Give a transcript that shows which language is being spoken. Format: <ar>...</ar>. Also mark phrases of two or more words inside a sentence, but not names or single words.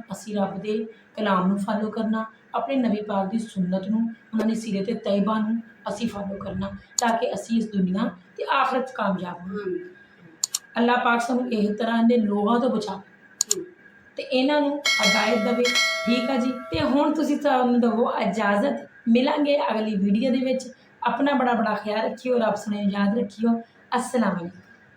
<pa>ਅਸੀਂ ਰੱਬ ਦੇ ਕਲਾਮ ਨੂੰ ਫਾਲੋ ਕਰਨਾ, ਆਪਣੇ ਨਬੀ ਪਾਕ ਦੀ ਸੁਨਨਤ ਨੂੰ, ਉਹਨਾਂ ਦੀ ਸੀਰਤ ਤੈਯਬਾ ਨੂੰ ਅਸੀਂ ਫਾਲੋ ਕਰਨਾ, ਤਾਂ ਕਿ ਅਸੀਂ ਇਸ ਦੁਨੀਆ ਤੇ ਆਖਰਤ 'ਚ ਕਾਮਯਾਬ ਹੋਵਾਂਗੇ। ਅੱਲਾ ਪਾਕ ਸਾਨੂੰ ਇਸ ਤਰ੍ਹਾਂ ਦੇ ਲੋਕਾਂ ਤੋਂ ਬਚਾਵੇ ਤੇ ਇਹਨਾਂ ਨੂੰ ਹਦਾਇਤ ਦੇਵੇ, ਠੀਕ ਆ ਜੀ। ਤੇ ਹੁਣ ਤੁਸੀਂ ਸਾਨੂੰ ਦੇਵੋ ਇਜਾਜ਼ਤ, ਮਿਲਾਂਗੇ ਅਗਲੀ ਵੀਡੀਓ ਦੇ ਵਿੱਚ। ਆਪਣਾ ਬੜਾ ਖ਼ਿਆਲ ਰੱਖਿਓ, ਰੱਬ ਸੁਣੇ ਯਾਦ ਰੱਖਿਓ।</pa> <ar>السلام علیکم.</ar>